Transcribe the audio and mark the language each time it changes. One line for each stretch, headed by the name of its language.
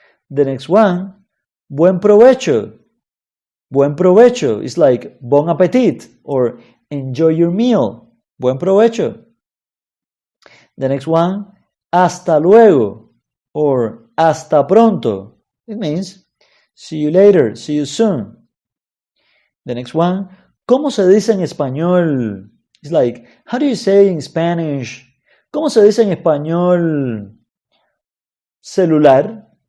English: The next one,
Spanish: buen provecho, buen provecho.
English: It's like bon appetit or enjoy your meal, buen provecho. The next one,
Spanish: hasta luego
English: or
Spanish: hasta pronto.
English: It means see you later, see you soon. The next one,
Spanish: ¿cómo se dice en español?
English: It's like, how do you say in Spanish?
Spanish: ¿Cómo se dice en español celular?